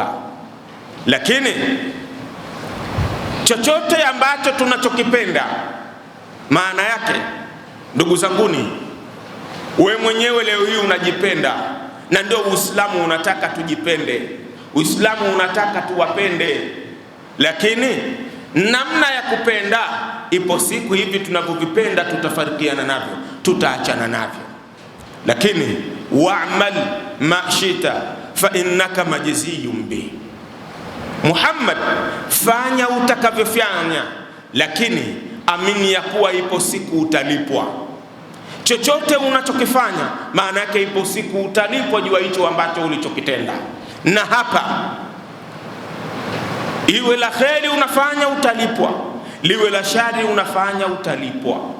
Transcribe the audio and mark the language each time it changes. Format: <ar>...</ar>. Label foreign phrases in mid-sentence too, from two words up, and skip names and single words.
<sw>Lakini chochote ambacho tunachokipenda, maana yake Ndugu zanguni, we mwenyewe leo hii unajipenda, na ndio Uislamu unataka tujipende. Uislamu unataka tuwapende, lakini namna ya kupenda, ipo siku hivi tunavyovipenda tutafarikiana navyo, tutaachana navyo.</sw> <ar>Lakini واعمل ما شئت فإنك مجزي به. Muhammad,</ar> <sw>fanya utakavyofanya, lakini amini ya kuwa ipo siku utalipwa. Chochote unachokifanya, maana yake ipo siku utalipwa juu ya hicho ambacho ulichokitenda. Na hapa iwe la kheri unafanya utalipwa, liwe la shari unafanya utalipwa.</sw>